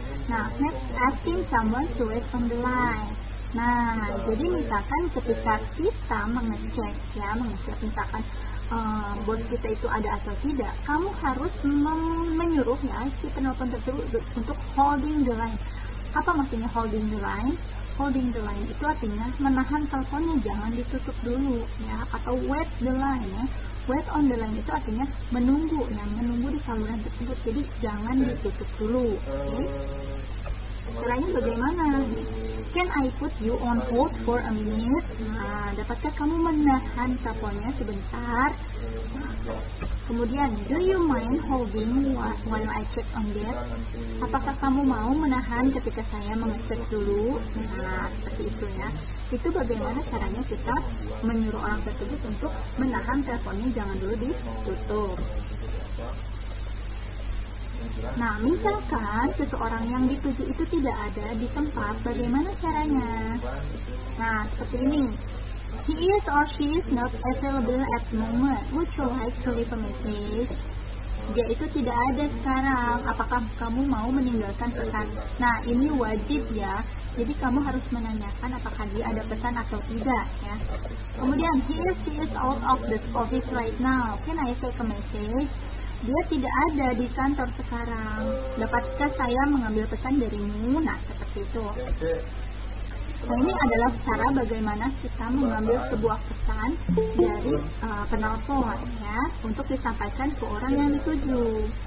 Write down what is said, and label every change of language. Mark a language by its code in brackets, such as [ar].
[en] Nah, next, asking someone to wait on the line. [id] Nah, jadi misalkan ketika kita mengecek misalkan bos kita itu ada atau tidak, kamu harus menyuruh ya si penelpon tersebut untuk [en] holding the line. [id] Apa maksudnya holding the line? [en] Holding the line [id] itu artinya menahan teleponnya, jangan ditutup dulu ya, atau [en] wait the line [id] ya. [en] Wait on the line [id] itu artinya menunggu di saluran tersebut, jadi jangan ditutup dulu. Okay? Caranya bagaimana? [en] Can I put you on hold for a minute? [id] Nah, dapatkah kamu menahan teleponnya sebentar? Nah, [en] Kemudian, do you mind holding while I check on that? [id] Apakah kamu mau menahan ketika saya mengecek dulu? Nah, seperti itu ya. Itu bagaimana caranya kita menyuruh orang tersebut untuk menahan teleponnya, jangan dulu ditutup. Nah, misalkan seseorang yang dituju itu tidak ada di tempat, bagaimana caranya? Nah, seperti ini. [en] He is or she is not available at the moment. Would you like to leave a message? [id] Dia itu tidak ada sekarang. Apakah kamu mau meninggalkan pesan? Nah, ini wajib ya. Jadi kamu harus menanyakan apakah dia ada pesan atau tidak ya. [en] Kemudian, he is, she is out of the office right now. Can I take a message? [id] Dia tidak ada di kantor sekarang. Dapatkah saya mengambil pesan darimu? Nah, seperti itu. Nah, ini adalah cara bagaimana kita mengambil sebuah pesan dari penelpon ya, untuk disampaikan ke orang yang dituju.